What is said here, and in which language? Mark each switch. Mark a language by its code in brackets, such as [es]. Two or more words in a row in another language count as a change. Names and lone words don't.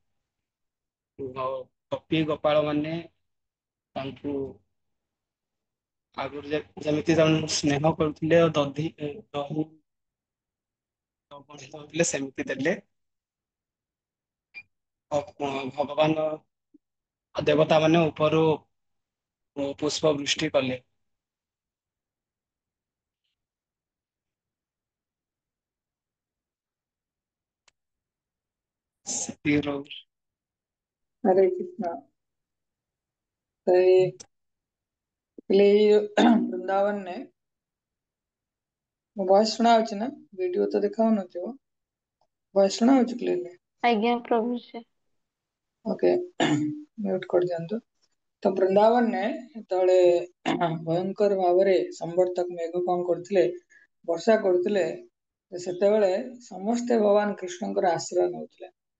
[or] ଗୋପୀ ଗୋପାଳ ମାନେ ତାଙ୍କୁ ଆଗରୁ ଯେମିତି ତାଙ୍କୁ ସ୍ନେହ କରୁଥିଲେ ଆଉ ଦହି ଥିଲେ ସେମିତି ଦେଲେ। ଭଗବାନ ଦେବତା ମାନେ ଉପରୁ ପୁଷ୍ପ ବୃଷ୍ଟି କଲେ। [hi] हरे कृष्णा। तो ये वृंदावन ने [or] ମୋ ଭଏସ ଶୁଣା ଯାଉଛି ନା? ଭିଡିଓ ତ ଦେଖା ହଉନଥିବ। ଭଏସ ଶୁଣା ଯାଉଛି କ୍ଲିୟରଲି? ଆଜ୍ଞା ପ୍ରଭୁଜୀ। [en] OK mute [or] କରିଦିଅନ୍ତୁ। ତ ବୃନ୍ଦାବନରେ ଯେତେବେଳେ ଭୟଙ୍କର ଭାବରେ ସମ୍ବର୍ତ୍ତକ ମେଘ କଣ କରୁଥିଲେ ବର୍ଷା କରୁଥିଲେ ସେତେବେଳେ ସମସ୍ତେ ଭଗବାନ କୃଷ୍ଣଙ୍କର ଆଶୀର୍ବାଦ ନଉଥିଲେ।